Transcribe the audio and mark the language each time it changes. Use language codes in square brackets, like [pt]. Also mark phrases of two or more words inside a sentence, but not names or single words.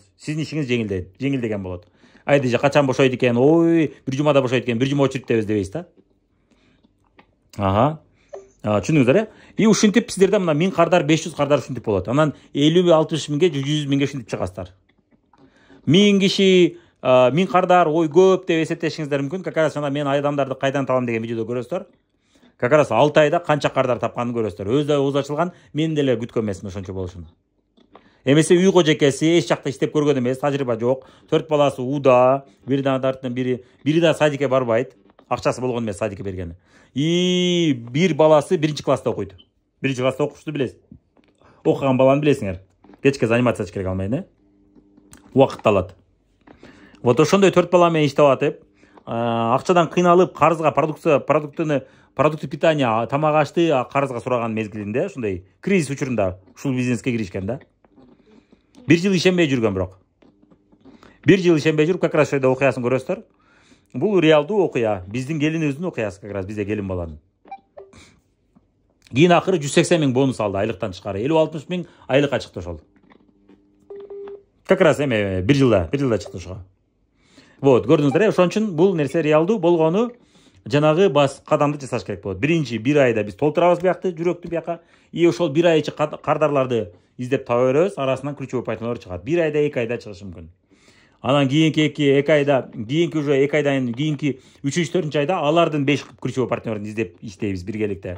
[ky] Сиздин ишиңиз жеңилдеген болот. Айдыжы качан бошойт экен, ой, бир жумада бошойт экен, бир жума очередтебиз дебейсиз да. Түшүндүңүздөр, ушинтип сиздерде мына 1000 кардар, 500 кардар ушинтип болот. Анан 50-60 000ге, 100 000ге ушинтип чыгасыздар. 1000 киши 1000 кардар, ой көп деп эсептешиңиздер мүмкүн. [ru] Как раз [ky] мен адамдарды кайдан табам деген видеодо көрөсүздөр. [ru] Как раз [ky] 6 айда канча кардар тапканын көрөсүздөр. Өзү ауыз ачылган, мен деле күткөн эмесмин ошончо болушун. Эмесе үй кожекеси, эч жакта иштеп көргөн эмес, тажрыйба жок. 4 баласы ууда, бири да садикке барбайт. Акчасы болгон эмес садикке бергени. Бир баласы 1-класста окуйт. 1-класста окушту билесиз. Окуган баланы билесиңер. Кечке заниматься керек алмайт, Убакытты алат. Вот ошондой 4 бала менен иштеп атып, акчадан кыйналып, карызга [ru] продукты питания, [ky] тамак ашты карызга сураган мезгилинде, ушундай кризис учурунда ушул бизнеске киришкен да. Бир жыл ишенбей жүргөн бирок. Бир жыл ишенбей жүрүп, [ru] как раз [ky] ошойда окуясын көрөсүздөр. Бул реалдуу окуя. Биздин келинибиздин окуясы, [ru] как раз [ky] бизде келин баланын. Кийин акыры 180 000 бонус алды айлыктан тышкары. 50-60 000 айлыкка чыкты ошол. [ru] Как раз [ky] бир жылда чыкты ошого. Вот, көрдүңүздөр, ошон үчүн бул нерсе реалдуу болгону жанагы бас кадамды жасаш керек болот. Биринчи бир айда биз толтурабыз биякты, жүрөктү бияка. Ошол бир ай ичи кардарларды издеп таба беребиз, арасынан ключевой партнерлор чыгат. Бир айда, 2 айда чыгышы мүмкүн. Анан кийинки 2 айда, уже 2 айдан кийинки 3-4 айда алардын 5 ключевой партнерин издеп иштейбиз биргеликте.